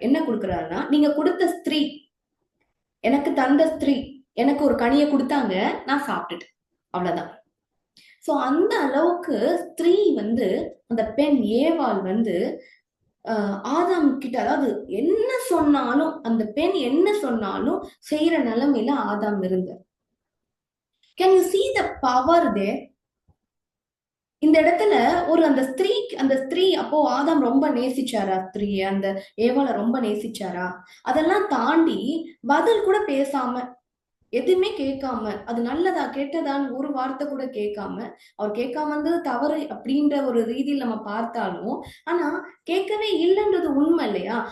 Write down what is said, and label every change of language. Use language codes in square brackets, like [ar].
[ta] என்ன கொடுக்கிறாருன்னா, நீங்க கொடுத்த ஸ்திரீ, எனக்கு தந்த ஸ்திரீ எனக்கு ஒரு கனியை கொடுத்தாங்க, நான் சாப்பிட்டுட்டேன், அவ்வளவுதான். சோ அந்த அளவுக்கு ஸ்திரீ வந்து, அந்த பெண் ஏவாள் வந்து ஆதாம் கிட்ட, அதாவது என்ன சொன்னாலும், அந்த பெண் என்ன சொன்னாலும் செய்யற நிலைமையில ஆதாம் இருந்தார். [en] Can you see the power there? [ta] இந்த இடத்துல அந்த ஸ்திரீ அப்போ ஆதாம் ரொம்ப நேசிச்சாரா ஸ்திரீய, அந்த ஏவாளை ரொம்ப நேசிச்சாரா? அதெல்லாம் தாண்டி பதில் கூட பேசாம, எதுவுமே கேட்காம, அது நல்லதா கெட்டதான்னு ஒரு வார்த்தை கூட கேட்காம, அவர் கேட்காம இருந்தது தவறு அப்படின்ற ஒரு ரீதியில் நம்ம பார்த்தாலும், ஆனா கேட்கவே இல்லைன்றது உண்மை இல்லையா?